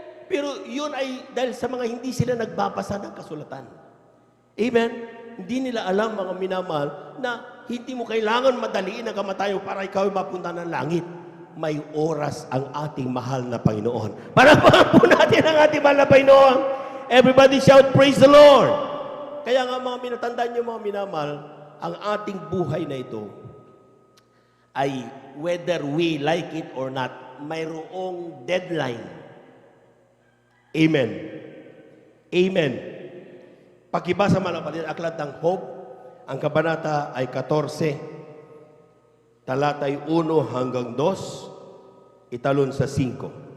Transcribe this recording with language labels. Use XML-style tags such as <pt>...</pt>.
<tl>Pero yun ay dahil sa mga hindi sila nagbabasa ng kasulatan. Amen? Hindi nila alam, mga minamahal, na hindi mo kailangan madaliin ang kamatayo para ikaw ay mapunta ng langit. May oras ang ating mahal na Panginoon. Palakpakan po natin ang ating mahal na Panginoon.</tl> <en>Everybody shout, praise the Lord!</en> <tl>Kaya nga mga minatandaan niyo, mga minamahal, ang ating buhay na ito ay</tl> <en>whether we like it or not,</en> <tl>mayroong deadline. Amen. Amen. Pakibasa man ang aklat ng Job, ang kabanata ay 14, talatay 1 hanggang 2, italon sa 5.</tl>